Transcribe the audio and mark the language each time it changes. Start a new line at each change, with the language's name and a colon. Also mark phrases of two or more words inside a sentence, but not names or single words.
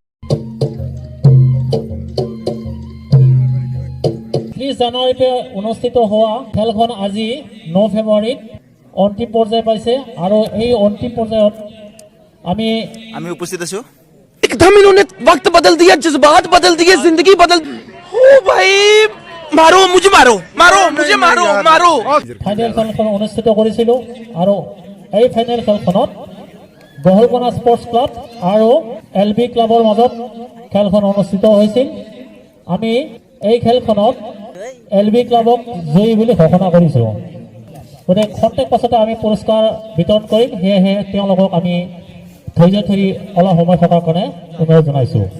Assamese: 30 জানুৱাৰীতে অনুষ্ঠিত হোৱা খেলখন আজি 9 ফেব্ৰুৱাৰীত অন্তিম পৰ্যায় পাইছে আৰু এই অন্তিম পৰ্যায়ত আমি উপস্থিত আছো
Hindi: एकदम इन्होंने वक्त बदल दिया जज्बात बदल दिए जिंदगी बदल ओ भाई मारो मुझे मारो मारो मुझे मारो मारो
Assamese: ফাইনেল খেলখন অনুষ্ঠিত কৰিছিল আৰু এই ফাইনেল খেলখনত বহলকনা স্পৰ্টছ ক্লাব আৰু এলবি ক্লাবৰ মাজত খেলখন অনুষ্ঠিত হৈছিল আমি এই খেলখনত এলবি ক্লাবক জয়ী বুলি ঘোষণা কৰিছো গতিকে খন্তেক পাছতে আমি পুৰস্কাৰ বিতৰণ কৰিম সেয়েহে তেওঁলোকক আমি ধৈৰ্য ধৰি অলপ সময় থকাৰ কাৰণে অনুৰোধ জনাইছো